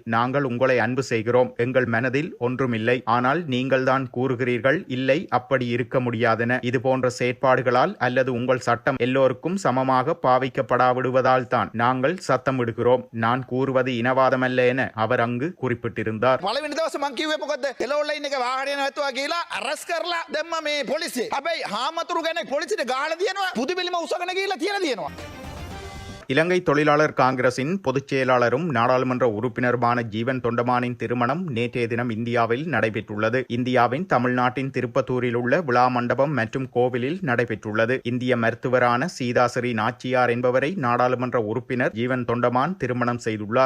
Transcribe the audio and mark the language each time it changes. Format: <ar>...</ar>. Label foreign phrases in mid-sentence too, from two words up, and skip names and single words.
<ta>நாங்கள் உங்களை அன்பு செய்கிறோம், எங்கள் மனதில் ஒன்றுமில்லை. ஆனால் நீங்கள் தான் கூறுகிறீர்கள் இல்லை அப்படி இருக்க முடியாதென. இது போன்ற செயற்பாடுகளால் அல்லது உங்கள் சட்டம் சட்டம் எல்லோருக்கும் சமமாக பாவிக்கப்படாவிடுவதால் தான் நாங்கள் சத்தமிடுகிறோம். நான் கூறுவது இனவாதமல்ல என அவர் அங்கு குறிப்பிட்டிருந்தார்.</ta> <si>පළවෙනි දවසේ මං කිව්වේ මොකද්ද? එළවලු ලයින් එක වාහනේ නැතුවා කියලා අරස් කරලා දැම්ම මේ පොලිසිය. හැබැයි හාමතුරු කෙනෙක් පොලිසියට ගහලා දිනනවා. පුදුබිලිම උසගෙන ගිහිල්ලා තියලා දිනනවා.</si> <ta>இலங்கை தொழிலாளர் காங்கிரசின் பொதுச் செயலாளரும் நாடாளுமன்ற உறுப்பினருமான ஜீவன் தொண்டமானின் திருமணம் நேற்றைய தினம் இந்தியாவில் நடைபெற்றுள்ளது. இந்தியாவின் தமிழ்நாட்டின் திருப்பத்தூரில் உள்ள விழா மண்டபம் மற்றும் கோவிலில் நடைபெற்றுள்ளது. இந்திய மருத்துவரான சீதாஸ்ரீ நாச்சியார் என்பவரை நாடாளுமன்ற உறுப்பினர் ஜீவன் தொண்டமான் திருமணம் செய்துள்ளார்.</ta>